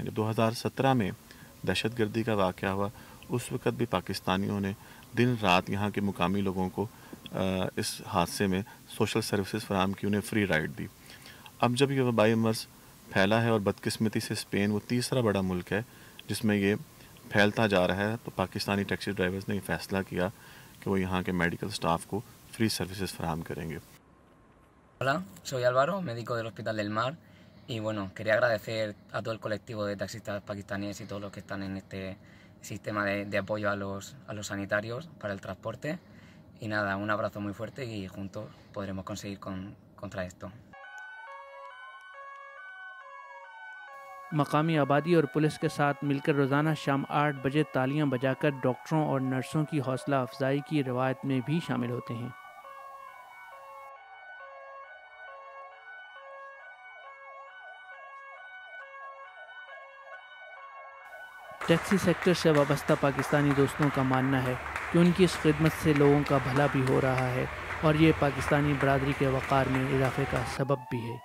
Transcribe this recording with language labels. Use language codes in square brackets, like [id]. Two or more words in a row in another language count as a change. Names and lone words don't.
[ur] جب 2017 میں دہشت گردی کا واقعہ ہوا اس وقت بھی پاکستانیوں نے دن رات یہاں کے مقامی لوگوں کو اس حادثے میں [en] social services [ur] فراہم کی، انہیں [en] free ride [ur] دی. اب جب یہ وبائی مرض پھیلا ہے اور بدقسمتی سے اسپین وہ تیسرا بڑا ملک ہے جس میں یہ پھیلتا جا رہا ہے، تو پاکستانی [en] taxi drivers [ur] نے یہ فیصلہ کیا کہ وہ یہاں کے [en] medical staff [ur] کو [en] free services [ur] فراہم کریں گے. [es] Hola, soy Álvaro, médico del Hospital del Mar, y bueno, quería agradecer a todo el colectivo de taxistas pakistaníes y todos los que están en este sistema de apoyo a los sanitarios para el transporte. Y nada, un abrazo muy fuerte y juntos podremos conseguir contra esto. [ur] مقامی آبادی اور پولیس کے ساتھ مل کر روزانہ شام 8 بجے تالیاں بجا کر ڈاکٹروں اور نرسوں کی حوصلہ افزائی کی روایت میں بھی شامل ہوتے ہیں. [en] taxi sector [ur] سے وابستہ پاکستانی دوستوں کا ماننا ہے کہ ان کی اس خدمت سے لوگوں کا بھلا بھی ہو رہا ہے اور یہ پاکستانی برادری کے وقار میں اضافے کا سبب بھی ہے.